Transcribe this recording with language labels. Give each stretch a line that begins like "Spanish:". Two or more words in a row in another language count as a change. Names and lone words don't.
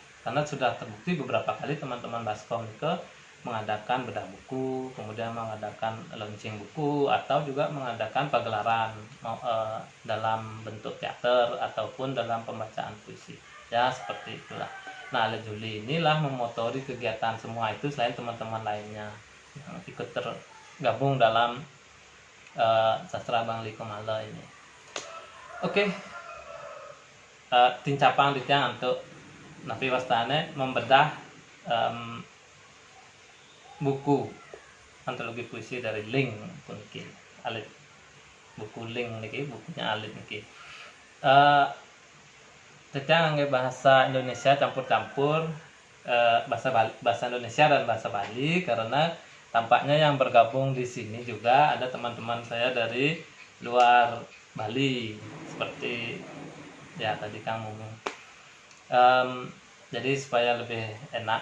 Indonesian: Karena sudah terbukti beberapa kali teman-teman Baskom itu mengadakan bedah buku, kemudian mengadakan launching buku, atau juga mengadakan pagelaran dalam bentuk teater ataupun dalam pembacaan puisi. Ya, seperti itulah. Nah, Alit Juli inilah memotori kegiatan semua itu selain teman-teman lainnya yang ikut tergabung dalam sastra Bangli Kemala ini. Oke,
Balinese: tincapang ditiang
Indonesian: untuk
Balinese: napi wastane
Indonesian: membedah buku antologi puisi dari Ling pun niki Alit, buku Ling niki, bukunya Alit niki.
Balinese: Tetiang angge
Indonesian: bahasa Indonesia campur-campur bahasa Indonesia dan bahasa Bali, karena tampaknya yang bergabung di sini juga ada teman-teman saya dari luar Bali, seperti ya tadi Kang ngomong. Jadi supaya lebih enak.